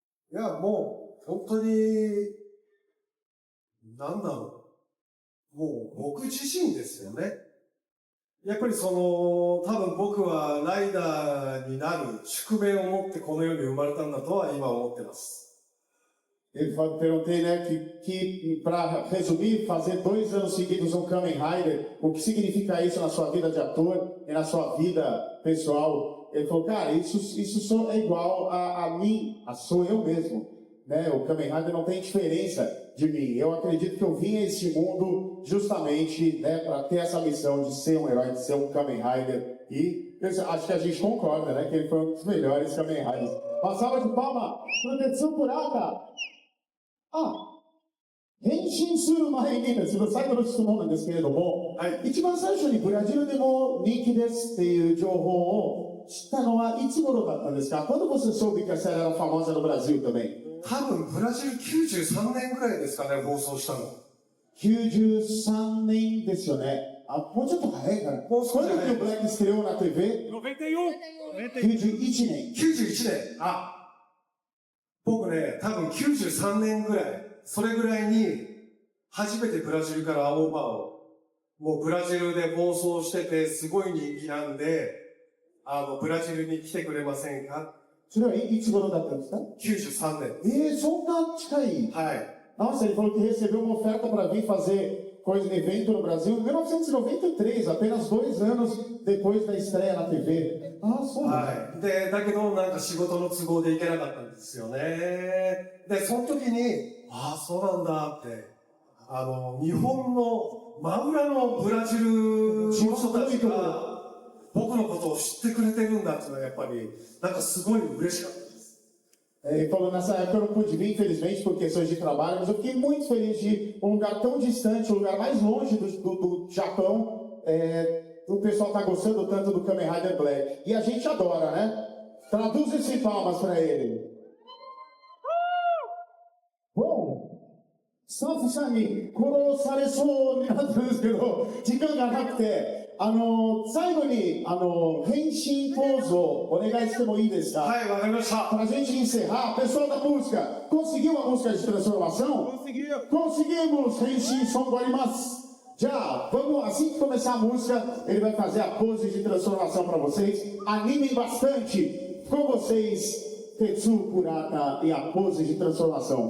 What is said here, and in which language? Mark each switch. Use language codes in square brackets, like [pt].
[ja] いや、もう、本当に、なんだろう。もう、僕自身ですよね。やっぱり多分僕はライダーになる宿命を持ってこの世に生まれたんだとは今思ってます。 [pt] Perguntei, né, que para resumir, fazer 2 anos seguidos um Kamen Rider, o que significa isso na sua vida de ator e na sua vida pessoal? Ele falou, cara, isso só é igual a mim, sou eu mesmo. Né? O Kamen Rider não tem diferença de mim. Eu acredito que eu vim a esse mundo justamente, né, para ter essa missão de ser um herói, de ser um Kamen Rider. E acho que a gente concorda, né, que ele foi um dos melhores Kamen Riders. Uma salva de palma para o Tetsuo Kurata. [ja] 変身する前にですね、最後の質問なんですけれども、はい、一番最初にブラジルでも人気ですっていう情報を知ったのはいつ頃だったんですか？ [pt] Quando você soube que essa era famosa no Brasil também? [ja] 多分ブラジル93年くらいですかね、放送したの。 93年ですよね。もうちょっと早いかな。もう少し早い。 [pt] Quando que o Black estreou na TV? [ja] 91年。 91年。僕ね、多分93年ぐらい、それぐらいに、初めてブラジルからオーバーを、もうブラジルで放送してて、すごい人気なんで、ブラジルに来てくれませんか？それはいつ頃だったんですか？ 93年。そんな近い。はい。 [pt] Nossa, ele falou que recebeu uma oferta para vir fazer coisa de evento no Brasil em 1993, apenas 2 anos depois da estreia na TV. [ja] そうなんだ。はい。で、だけどなんか仕事の都合で行けなかったんですよね。で、その時に、そうなんだって、日本の真裏のブラジルの人たちが、僕のことを知ってくれてるんだっていうのはやっぱり、なんかすごい嬉しかったです。 [pt] Ele falou, nessa época eu não pude vir, infelizmente, por questões de trabalho, mas eu fiquei muito feliz de um lugar tão distante, um lugar mais longe do Japão, o pessoal tá gostando tanto do Kamen Rider Black. E a gente adora, né? Traduz esse palmas para ele. [ja] Bom, スタッフさんに殺されそうになったんですけど、時間がなくて、最後に、変身ポーズをお願いしてもいいですか？はい、わかりました。 [pt] Para a gente encerrar, pessoal da música, conseguiu a música de transformação? Conseguiu. Conseguimos, Henshin Son Gorimasu. Já, vamos, assim que começar a música, ele vai fazer a pose de transformação para vocês. Animem bastante com vocês, Tetsuo Kurata e a pose de transformação.